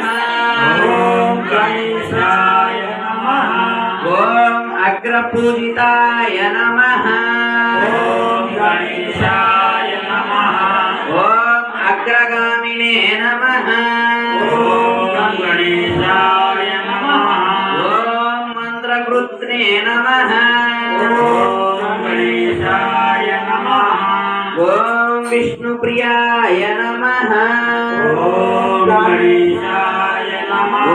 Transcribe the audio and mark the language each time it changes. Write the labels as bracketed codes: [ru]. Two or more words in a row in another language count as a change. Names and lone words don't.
[sa] ఓం గణేశాయ నమః. ఓం అగ్రపూజితాయ నమః. ఓం గణేశాయ నమః. ఓం అగ్రగామినే నమః. ఓం గణేశాయ नमः ॐ गणेशाय नमः ॐ विष्णुप्रियाय नमः ॐ गणेशाय नमः